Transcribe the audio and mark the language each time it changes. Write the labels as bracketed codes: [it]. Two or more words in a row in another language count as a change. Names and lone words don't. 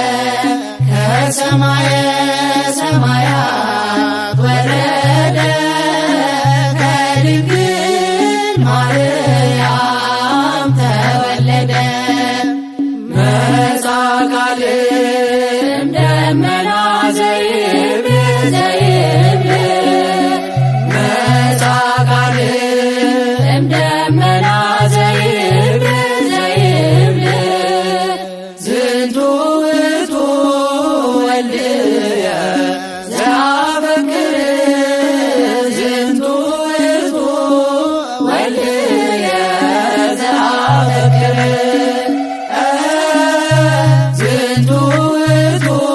[am] ከሰማየ ሰማያት ወረደ ከድንግል ማርያም ተወለደ [gez] መጻ ቃልም ደመና ዘይብል ዘይብል መጻ ቃልም ደመና ዘይብል ዘይብል ዝንቱ ውእቱ ወልድየ ዘአፈቅር ዝንቱ ውእቱ ወልድየ ዘአፈቅር ዝንቱ ውእቱ